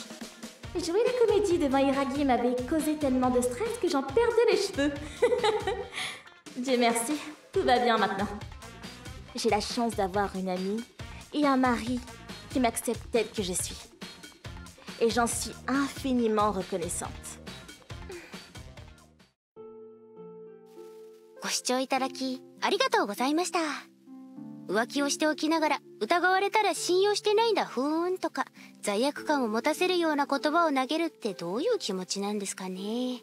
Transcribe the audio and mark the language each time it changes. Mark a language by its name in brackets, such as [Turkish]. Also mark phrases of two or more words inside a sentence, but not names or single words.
[French] Jouer la comédie devant Hiragi m'avait causé tellement de stress que j'en perdais les cheveux. Dieu merci, tout va bien maintenant. J'ai la chance d'avoir une amie et un mari qui m'acceptent telle que je suis. Et j'en suis infiniment reconnaissante. [Japanese] ご視聴いただきありがとうございました。浮気をしておきながら疑われたら信用してないんだふーんとか罪悪感を持たせるような言葉を投げるってどういう気持ちなんですかね。